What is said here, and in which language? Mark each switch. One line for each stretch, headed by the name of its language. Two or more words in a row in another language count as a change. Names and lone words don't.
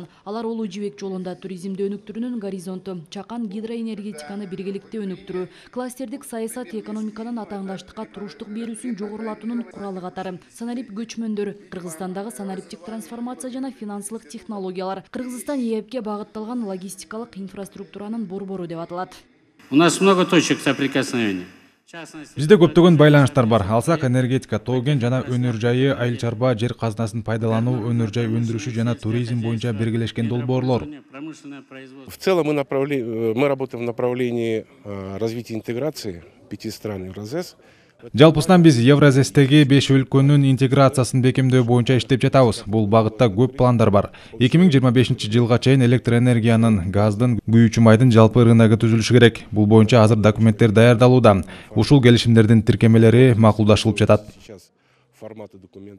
Kyrgyz: Алар Улуу жибек жолунда туризмди өнүктүрүүнүн горизонту, чакан гидроэнергетиканы биргеликте өнүктүрүү, кластердик саясат экономиканын атааңдаштыкка туруштук берүүсүн жогорулатуунун куралы катары, санарип көчмөндөр, Кыргызстандагы санариптик трансформация жана финансылык технологиялар, Кыргызстан ЕЭПке багытталган логистикалык инфраструктуранын борбору деп аталат.
Russian: У нас много точек соприкосновения.
Kyrgyz: Бизде көптөгөн байланыштар бар. Алсак энергетика, тоо кен жана өнөр жайы, айыл чарба, жер казынасын пайдалануу, өнөр жай өндүрүшү жана туризм боюнча биргелешкен долбоорлор.
Russian: В целом мы работаем в направлении развития интеграции 5 стран Евразес.
Kyrgyz: Жалпысынан биз Евразестеги 5 өлкөнүн интеграциясын бекемдөө боюнча иштеп жатабыз. Бул багытта көп пландар бар. 2025-жылга чейин электроэнергиянын, газдын, күйүүчү майдын жалпы рыногу түзүлүшү керек. Бул боюнча азыр документтер даярдалууда. Ушул келишимдердин тиркемелери макулдашылып жатат.